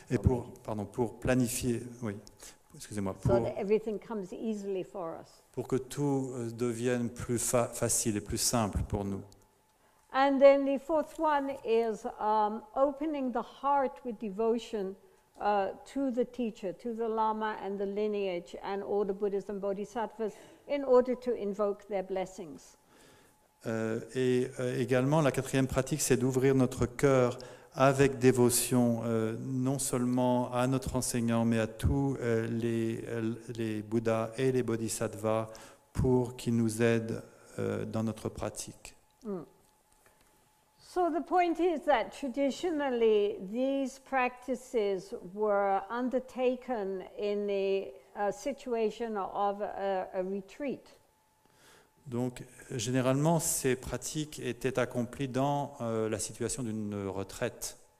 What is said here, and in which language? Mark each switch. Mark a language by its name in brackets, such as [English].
[French] Et pour planifier, oui, excusez-moi, [English] so that everything comes easily for us. [French] Pour que tout devienne plus facile et plus simple pour nous. [English] And then the fourth one is opening the heart with devotion to the teacher, to the Lama and the lineage and all the Buddhas and Bodhisattvas in order to invoke their blessings. [French] Également, la quatrième pratique, c'est d'ouvrir notre cœur avec dévotion, non seulement à notre enseignant, mais à tous les Bouddhas et les Bodhisattvas pour qu'ils nous aident dans notre pratique. Mm. [English] So the point is that traditionally these practices were undertaken in the situation of a retreat. [French] Donc, généralement, ces pratiques étaient accomplies dans la situation d'une retraite.